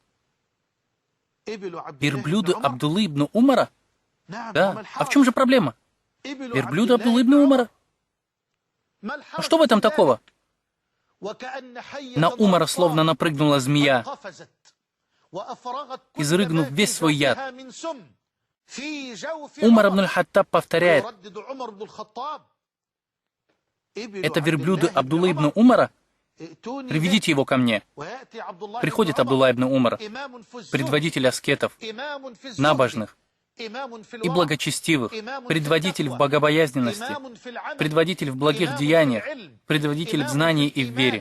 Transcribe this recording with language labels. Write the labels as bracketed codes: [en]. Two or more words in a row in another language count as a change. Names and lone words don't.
[ru] Верблюды Абдуллы ибн Умара? Да. А в чем же проблема? Верблюды Абдуллы ибн Умара. А что в этом такого? На Умара словно напрыгнула змея, изрыгнув весь свой яд. Умар ибн аль-Хаттаб повторяет: «Это верблюды Абдуллы ибн Умара? Приведите его ко мне». Приходит Абдулла ибн Умар, предводитель аскетов, набожных и благочестивых, предводитель в богобоязненности, предводитель в благих деяниях, предводитель в знании и в вере.